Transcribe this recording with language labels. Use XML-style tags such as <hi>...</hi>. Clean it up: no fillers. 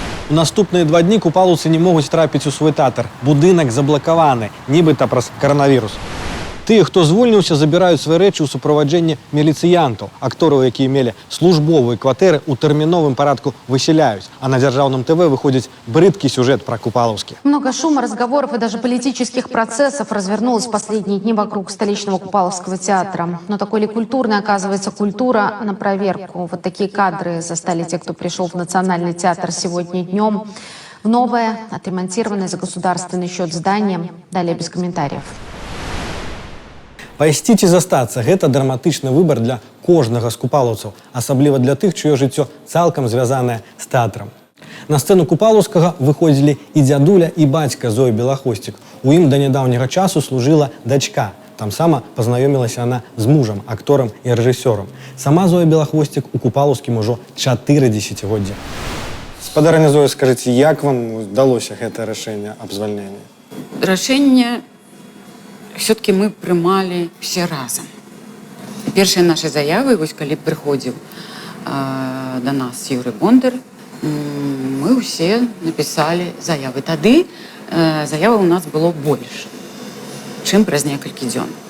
<be>У наступныя 2 дні купалаўцы не могуць трапіць у свой тэатр. Будынак заблакаваны, нібыта праз каранавірус. Тыя, хто звольніўся, забіраюць свае рэчы ў суправаджэнні міліцыянтаў. Актораў, якія мелі службовыя кватэры, у тэрміновым парадку высяляюць. А на дзяржаўным ТВ выходзіць брыдкі сюжэт пра Купалаўскі.</be> <ru>Много шума, разговоров и даже политических процессов развернулось в последние дни вокруг столичного Купаловского театра. Но такой ли культурной оказывается культура на проверку? Вот такие кадры застали те, кто пришел в Национальный театр сегодня днем. В новое, отремонтированное за государственный счет здание. Далее без комментариев.</ru> <be>Пайсці ці застацца – гэта драматычны выбар для кожнага з купалаўцаў, асабліва для тых, чыё жыццё цалкам звязанае з тэатрам. На сцэну Купалаўскага выходзілі і дзядуля, і бацька Зоі Белахвосцік. У ім да нядаўняга часу служыла дачка. Там сама пазнаёмілася яна з мужам, акторам і рэжысёрам. Сама Зоя Белахвосцік у Купалаўскім ужо 4 дзесяцігоддзя. Спадарыня Зоя, скажыце, як вам удалося гэтае рашэнне аб звальненні? Рашэнне</be> <ru>все-таки</ru> <be>мы прымалі все разам. Першыя нашы заявы, вось калі прыходзіў да нас Юрый Бондар, мы ўсе напісалі заявы. Тады заявы у нас было больш, чым праз некалькі дзён.</be>